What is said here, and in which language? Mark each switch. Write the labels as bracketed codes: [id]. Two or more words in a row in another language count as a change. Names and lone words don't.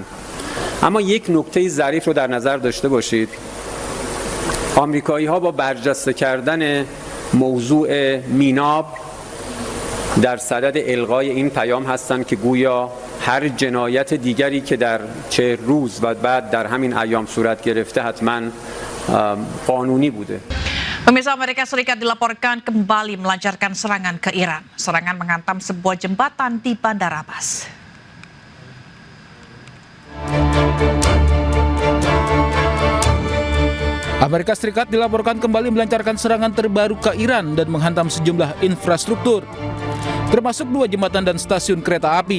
[fa] اما یک نکته ظریف رو در نظر داشته باشید، آمریکایی ها با برجسته کردن موضوع میناب در صدد الغای این پیام هستند که گویا هر جنایت دیگری که در 40 روز و بعد در همین ایام صورت گرفته حتما قانونی بوده. [id] Pemirsa, Amerika Serikat dilaporkan kembali melancarkan serangan ke Iran. Serangan menghantam sebuah jembatan di Bandar Abbas. Amerika Serikat dilaporkan kembali melancarkan serangan terbaru ke Iran dan menghantam sejumlah infrastruktur, termasuk 2 jembatan dan stasiun kereta api.